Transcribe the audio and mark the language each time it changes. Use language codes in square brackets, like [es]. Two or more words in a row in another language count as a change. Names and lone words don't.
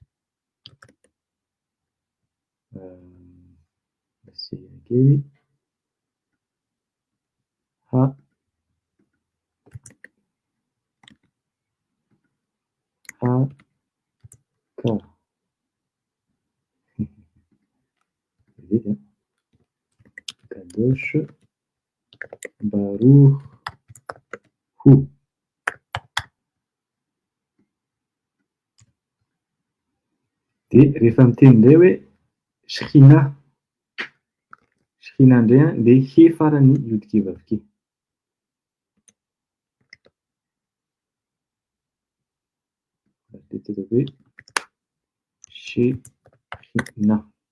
[mg] basehana kely ha ka vedete [he] קדוש ברוך הוא. [mg] De rehefa miteny indray hoe shekhinah indray le he farany iodike vavike. Tetezako hoe shekhinah.